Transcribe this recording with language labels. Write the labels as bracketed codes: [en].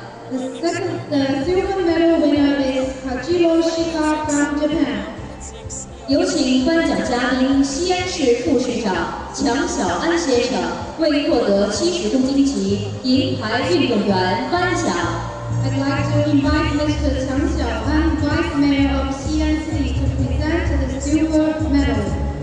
[en] The silver medal winner is Hajiro Shika from Japan. [zh] 有请颁奖嘉宾西安市副市长强小安先生为获得70公斤级银牌运动员颁奖。 [en] I'd like to invite Mr. Chang Xiaoan, Vice Mayor of Xi'an City, to present the silver medal.